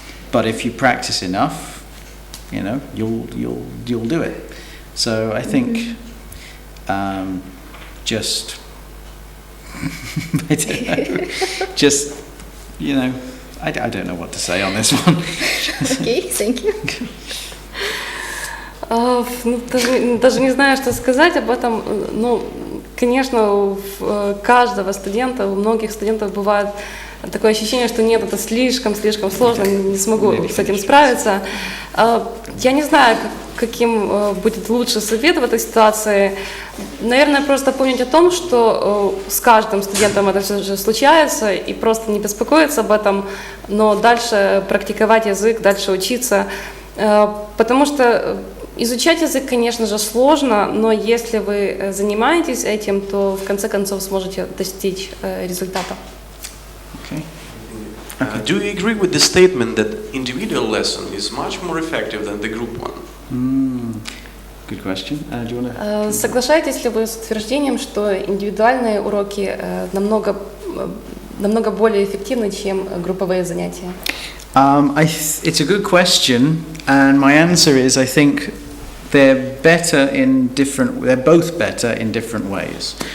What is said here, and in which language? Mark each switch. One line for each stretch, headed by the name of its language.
English: But if you practice enough, you'll do it. So I think just I don't know what to say on this one. Okay, thank you.
Russian: Даже не знаю, что сказать об этом. Конечно, у каждого студента, у многих студентов бывает такое ощущение, что нет, это слишком сложно, не смогу с этим справиться. Я не знаю, каким будет лучший совет в этой ситуации. Наверное, просто помнить о том, что с каждым студентом это все же случается, и просто не беспокоиться об этом, но дальше практиковать язык, дальше учиться, потому что изучать язык, конечно же, сложно, но если вы занимаетесь этим, то в конце концов сможете достичь результата.
English: Do you agree with the statement that individual lesson is much more effective than the group one? Good question. Do you wanna...
Russian: Соглашаетесь ли вы с утверждением, что индивидуальные уроки намного более эффективны, чем групповые занятия?
English: It's a good question, and my answer is I think they're both better in different ways.